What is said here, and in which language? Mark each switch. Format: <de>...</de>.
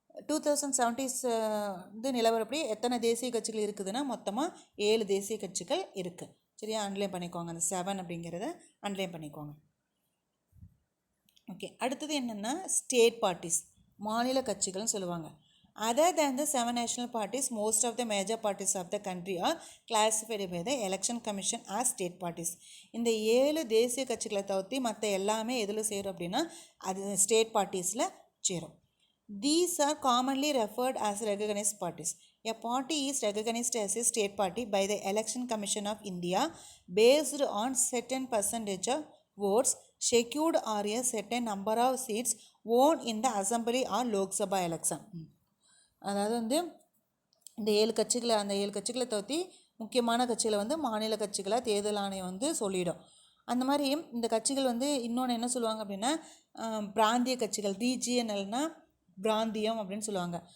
<ta>2017 வந்து நிலவரப்படி எத்தனை தேசிய கட்சிகள் இருக்குதுன்னா மொத்தமாக 7 தேசிய கட்சிகள் இருக்குது. சரியா? அன்லைன் பண்ணிக்கோங்க, அந்த 7 அப்படிங்கிறத அன்லைன் பண்ணிக்கோங்க. ஓகே, அடுத்தது என்னென்னா ஸ்டேட் பார்ட்டிஸ், மாநில கட்சிகள்னு சொல்லுவாங்க.</ta> <en>Other than the 7 national parties, most of the major parties of the country are classified by the Election Commission as state parties.</en> <ta>இந்த 7 தேசிய கட்சிகளை தவிர்த்து மற்ற எல்லாமே எதில் சேரும் அப்படின்னா அது ஸ்டேட் பார்ட்டிஸில் சேரும்.</ta> <en>These are commonly referred as recognized parties. A party is recognized as a state party by the Election Commission of India based on certain percentage of votes secured or a certain number of seats won in the Assembly or Lok Sabha election.</en> <ta>அதாவது வந்து இந்த 7 கட்சிகளை அந்த 7 கட்சிகளை தவிர்த்து முக்கியமான கட்சிகளை வந்து மாநில கட்சிகளை தேர்தல் ஆணையம் வந்து சொல்லிடும். அந்த மாதிரி இந்த கட்சிகள் வந்து இன்னொன்று என்ன சொல்லுவாங்க அப்படின்னா பிராந்திய கட்சிகள், ரீஜியனல்னா பிராந்தியம் அப்படின்னு சொல்லுவாங்க.</ta>